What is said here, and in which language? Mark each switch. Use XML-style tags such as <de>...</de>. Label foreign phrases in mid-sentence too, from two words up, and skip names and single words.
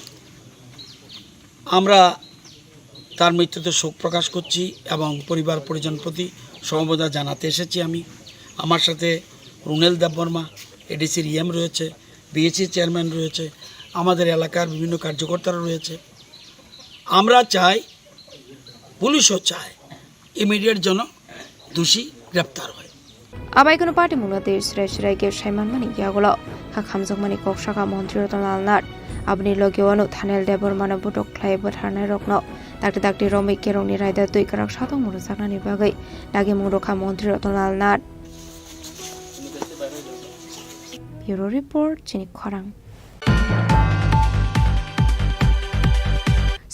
<bn>আমরা তার মৃত্যুতে শোক প্রকাশ করছি এবং পরিবার পরিজন প্রতি সমবেদনা জানাতে এসেছি আমার সাথে রুনেল দেববর্মা এডিসির EM রয়েছে বিএসসি চেয়ারম্যান রয়েছে আমাদের এলাকার বিভিন্ন কার্যকর্তারা রয়েছে আমরা চাই পুলিশও চায় ইমিডিয়েট যেন দোষী গ্রেপ্তার হয়</bn> <trp>abai kono party mungna de srai ge shaiman mani yagolo khamjok mani kokshaka Mantri Ratanlal Nat abni logewano Thaniel de Burma na budok khlai botharnai rokno dakti romai kerongni raida tui karak satong muru saknani bagai dagi mungrokha Mantri Ratanlal Nat</trp> <en>Bureau Report</en> <trp>Chini Khorang</trp>